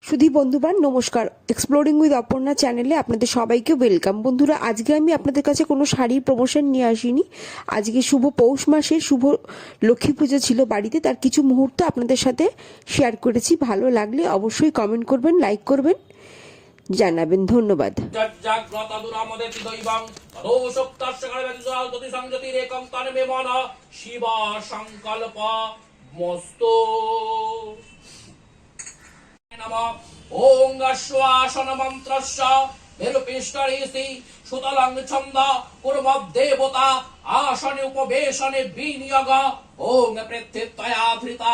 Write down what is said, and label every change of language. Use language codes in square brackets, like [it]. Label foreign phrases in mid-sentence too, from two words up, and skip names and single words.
[bn] সুধী বন্ধুবান নমস্কার, এক্সপ্লোরিং উইথ অপর্ণা চ্যানেলে আপনাদের সবাইকে ওয়েলকাম। বন্ধুরা, আজকে আমি আপনাদের কাছে কোনো শাড়ির প্রমোশন নিয়ে আসিনি। আজকে শুভ পৌষ মাসের শুভ লক্ষ্মী পুজো ছিল বাড়িতে, তার কিছু মুহূর্ত আপনাদের সাথে শেয়ার করেছি। ভালো লাগলে অবশ্যই কমেন্ট করবেন, লাইক করবেন, জানাবেন। ধন্যবাদ। [sa] ओं अश्वासन मंत्रस्य विरुपिष्टरेसि सुतलं छन्द कुर्मद्देवता आसने उपवेशने विनियोग ओं पृथ्वीत्वया धृता